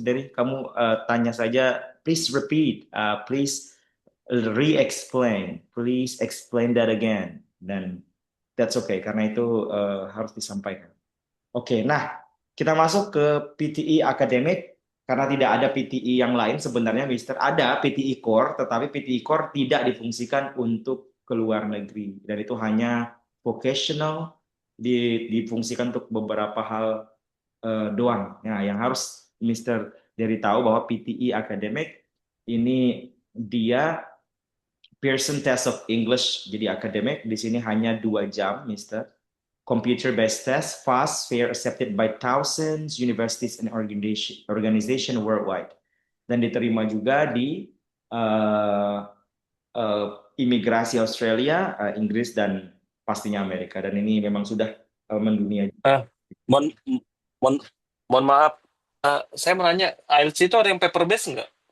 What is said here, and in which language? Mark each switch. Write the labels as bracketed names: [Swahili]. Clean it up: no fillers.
[Indonesian] Derry, kamu tanya saja, [English] please repeat, please re-explain, please explain that again. [Indonesian] Dan [English] that's okay [Indonesian] karena itu harus disampaikan. Oke, nah kita masuk ke PTE akademik karena tidak ada PTE yang lain sebenarnya, Mister. Ada PTE Core, tetapi PTE Core tidak difungsikan untuk ke luar negeri dan itu hanya vocational, difungsikan untuk beberapa hal doang. Nah, yang harus Mister dari tahu bahwa PTE akademik ini dia Pearson Test of English, jadi akademik di sini hanya 2 jam, Mister. [English] Computer-based test, fast, fair, accepted by thousands universities and organization worldwide. [Indonesian] Dan diterima juga di uh, imigrasi Australia, Inggris, dan pastinya Amerika. Dan ini memang sudah mendunia. Ah, mohon, mohon, mohon maaf. Saya menanya, IELTS itu ada yang paper base nggak?